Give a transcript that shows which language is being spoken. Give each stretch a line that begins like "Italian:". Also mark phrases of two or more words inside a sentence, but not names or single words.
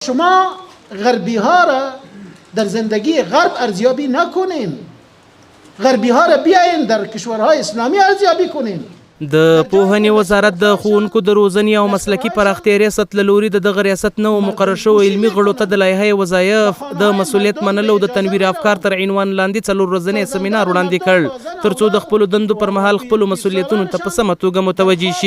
Persian: شما غربی ها را در زندگی غرب ارزیابی نکنین، غربی ها را بیاین در کشورهای اسلامی ارزیابی کنین.
Pashto: د پوهنې وزارت د ښوونکو د روزنې او مسلکي پراختیا ریاست له لوري د دغه ریاست نوو مقرر شوو علمي غړو ته د لایحې وظایف د مسؤلیت منلو او د تنویر افکار تر عنوان لاندې 4 ورځنی سیمینار وړاندې کړ تر څو د خپلو دندو پر مهال خپلو مسؤلیتونو ته په سمه توګه متوجي شي.